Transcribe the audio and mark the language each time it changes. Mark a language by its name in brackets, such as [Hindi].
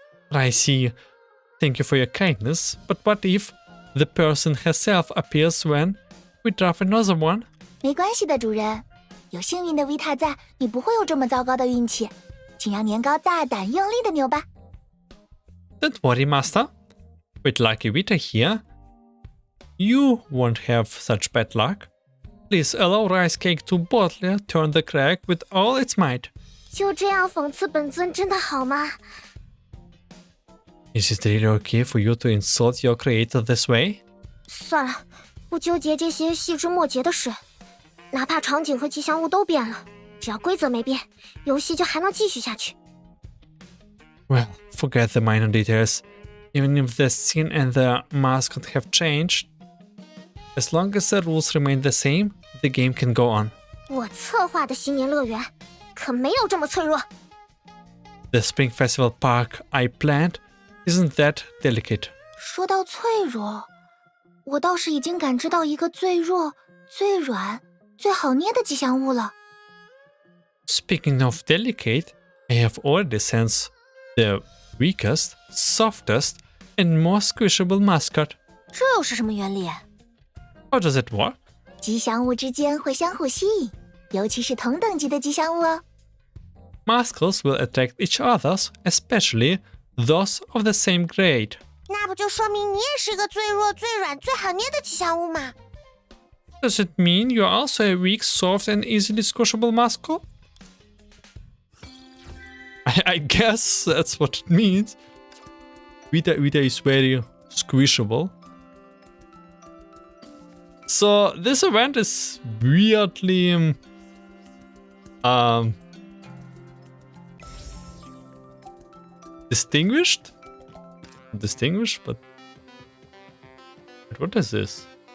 [English] Ricey, thank you for your kindness, but what if the person herself appears when we draft another one? [Chinese] 没关系的，主人，有幸运的维塔在，你不会有这么糟糕的运气。请让年糕大胆用力的扭吧。 [English] Don't worry, Master. With Lucky Vita here, you won't have such bad luck. Please allow Rice Cake to boldly turn the crack with all its might. [Chinese] 就这样讽刺本尊真的好吗？ [English] Is it really okay for you to insult your creator this way? [Chinese] 算了，不纠结这些细枝末节的事。哪怕场景和吉祥物都变了，只要规则没变，游戏就还能继续下去。 [English] Well, forget the minor details. Even if the scene and the mascot have changed, as long as the rules remain the same, the game can go on. [Chinese] 我策划的新年乐园可没有这么脆弱。 [English] The Spring Festival Park I planned isn't that delicate. [Chinese] 说到脆弱，我倒是已经感知到一个最弱、最软、最好捏的吉祥物了。 [English] Speaking of delicate, I have already sensed the weakest, softest, and most squishable mascot. [Chinese] 这又是什么原理？ [English] How does it work? [Chinese] 吉祥物之间会相互吸引，尤其是同等级的吉祥物哦。 [English] Mascots will attract each other, especially those of the same grade. [Chinese] 那不就说明你也是个最弱、最软、最好捏的吉祥物吗？ [English] Does it mean you're also a weak, soft, and easily squishable mascot? I guess that's what it means. Vita is very squishable. So this event is weirdly distinguished, but what is this?